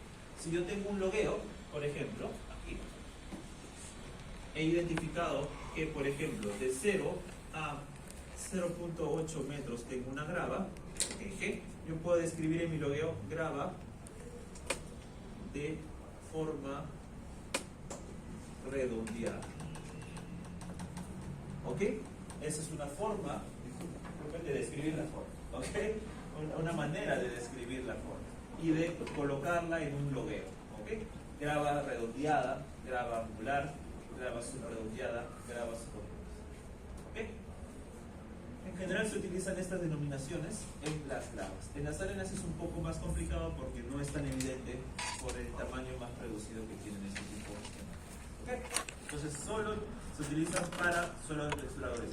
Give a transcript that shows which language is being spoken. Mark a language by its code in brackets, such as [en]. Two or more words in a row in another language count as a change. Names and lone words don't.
[es] Si yo tengo un logueo, por ejemplo, aquí, he identificado que, por ejemplo, de 0 a 0.8 metros tengo una grava, eje, yo puedo describir en mi logueo grava de forma redondeada. ¿Ok? Esa es una forma de describir la forma. ¿Ok? Una manera de describir la forma y de colocarla en un logueo. ¿Ok? Grava redondeada, grava angular, grava subredondeada, grava subredondeada. ¿Ok? En general se utilizan estas denominaciones en las gravas. En las arenas es un poco más complicado porque no es tan evidente por el tamaño más reducido que tienen este tipo de sistemas. ¿Okay? Entonces solo se utilizan para suelos de textura gruesa.